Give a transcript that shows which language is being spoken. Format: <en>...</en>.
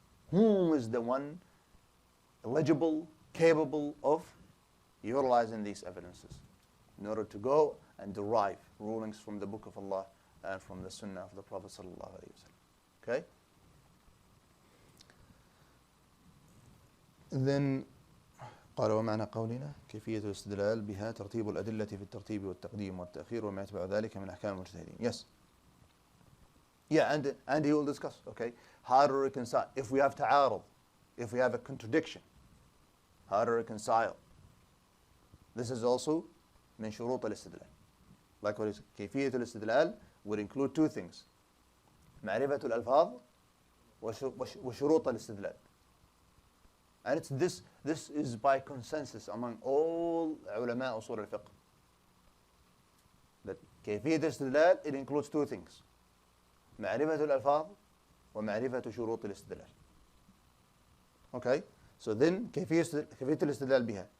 <en>Whom is the one eligible, capable of utilizing these evidences in order to go and derive rulings from the Book of Allah and from the Sunnah of the Prophet sallallahu alaihi wasallam. Okay?</en> <ar>Then قال ومعنى قولنا كيفية الاستدلال بها ترتيب الأدلة في الترتيب والتقديم والتأخير وما يتبع ذلك من أحكام المجتهدين.</ar> <en>Yes. Yeah, and he will discuss, okay, how to reconcile. If we have ta'arud, if we have a contradiction, how to reconcile. This is also</en> <ar>من شروط الاستدلال.</ar> <en>Likewise,</en> <ar>كيفية الاستدلال</ar> <en>would include two things.</en> <ar>معرفة الألفاظ وشروط الاستدلال.</ar> <en>And it's this is by consensus among all</en> <ar>علماء أصول الفقه.</ar> <en>That</en> <ar>كيفية الاستدلال,</ar> <en>it includes two things.</en> <ar>معرفة الألفاظ ومعرفة شروط الاستدلال.</ar> <en>Okay? So then</en> <ar>كيفية الاستدلال بها.</ar>